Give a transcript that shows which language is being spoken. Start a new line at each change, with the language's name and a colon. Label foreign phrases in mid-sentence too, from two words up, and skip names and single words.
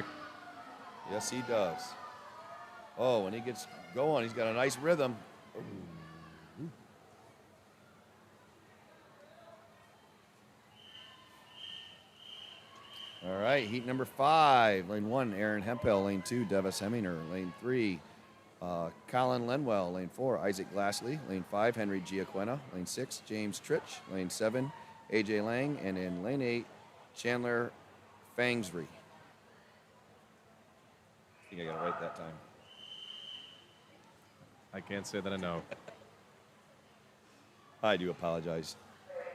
English: Yes, he does. Oh, when he gets going, he's got a nice rhythm. Ooh. All right, heat number 5. Lane 1, Aaron Hempel. Lane 2, Devis Heminger. Lane 3, Colin Lenwell. Lane 4, Isaac Glassley. Lane 5, Henry Giaquena. Lane 6, James Tritch. Lane 7, AJ Lang. And in lane 8, Chandler Fangsbury. I think I got it right that time. I can't say that I know. I do apologize.